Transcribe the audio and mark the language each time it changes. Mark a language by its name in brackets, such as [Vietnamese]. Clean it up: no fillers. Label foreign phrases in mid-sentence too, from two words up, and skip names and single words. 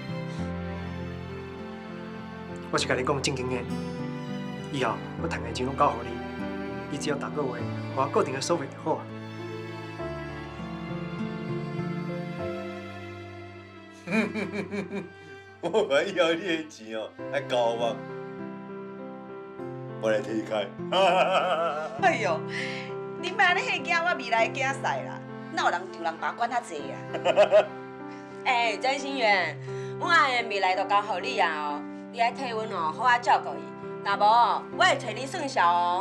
[Min Nan Chinese] 我是甲你讲正经的，以后我赚的钱拢交互你，你只要逐个月互我固定的收费就好啊。我把以后你的钱哦，来交我，我来替你开。哎呦，你莫安尼吓惊我未来的囝婿啦，哪有人丈人爸管遐济啊？哎，詹心源，阮阿燕未来就交互你啊哦，你爱替阮哦好啊照顾伊，若无我会替你算账哦。